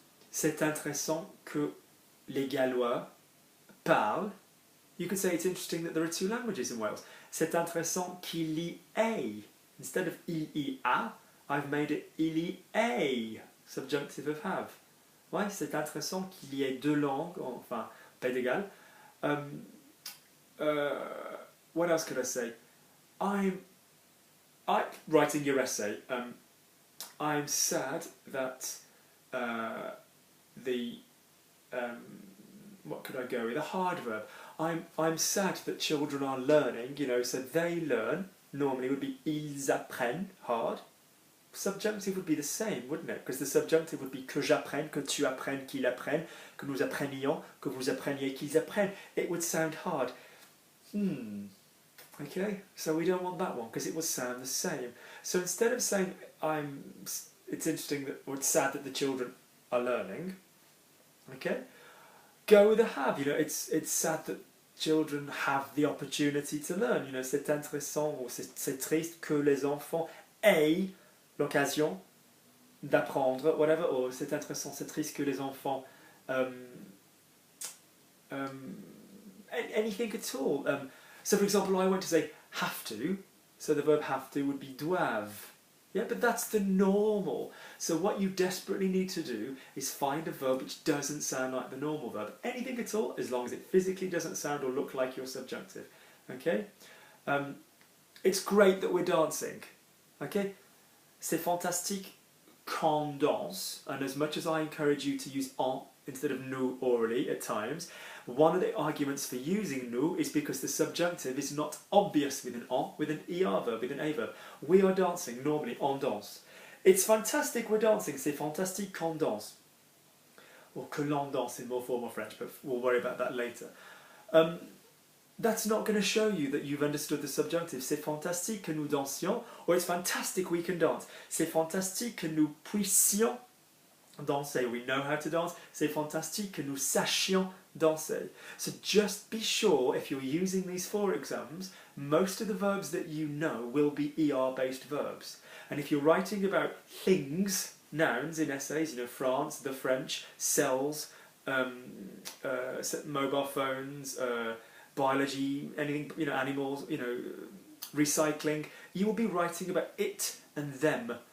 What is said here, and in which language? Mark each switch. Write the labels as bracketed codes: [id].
[fr] C'est intéressant que les Gallois parlent. [en] You could say it's interesting that there are two languages in Wales. [fr] C'est intéressant qu'il y ait. [en] Instead of [fr] il y a, [en] I've made it [fr] il y ait, [en] subjunctive of have. [fr] Ouais, c'est intéressant qu'il y ait deux langues, enfin, pas d'égal. [en] What else could I say? Writing your essay, I'm sad that what could I go with? A hard verb. I'm sad that children are learning, you know, so they learn, normally would be [fr] ils apprennent, [en] hard. Subjunctive would be the same, wouldn't it? Because the subjunctive would be [fr] que j'apprenne, que tu apprennes, qu'il apprenne, que nous apprenions, que vous appreniez, qu'ils apprennent. [en] It would sound hard. Okay, so we don't want that one because it would sound the same. So instead of saying it's interesting that, or it's sad that the children are learning, okay, go with a have. You know, it's sad that children have the opportunity to learn. You know, [fr] c'est intéressant ou c'est triste que les enfants aient l'occasion d'apprendre, [en] whatever, or [fr] c'est intéressant, c'est triste que les enfants [en] anything at all. So for example, I want to say have to, so the verb have to would be doivent. Yeah, but that's the normal. So what you desperately need to do is find a verb which doesn't sound like the normal verb. Anything at all, as long as it physically doesn't sound or look like your subjunctive. Okay? It's great that we're dancing. Okay? [fr] C'est fantastique qu'on danse. [en] And as much as I encourage you to use en instead of nous orally at times, one of the arguments for using nous is because the subjunctive is not obvious with an en, with an er verb, with an a verb. We are dancing, normally, [fr] on danse. [en] It's fantastic we're dancing, [fr] c'est fantastique qu'on danse. [en] Or [fr] que l'on danse [en] in more formal French, but we'll worry about that later. That's not going to show you that you've understood the subjunctive. [fr] C'est fantastique que nous dansions, [en] or it's fantastic we can dance. [fr] C'est fantastique que nous puissions danser. [en] We know how to dance. [fr] C'est fantastique que nous sachions danser. [en] So just be sure, if you're using these 4 exams, most of the verbs that you know will be ER-based verbs. And if you're writing about things, nouns in essays, you know, France, the French, cells, mobile phones, biology, anything, you know, animals, you know, recycling, you will be writing about it and them.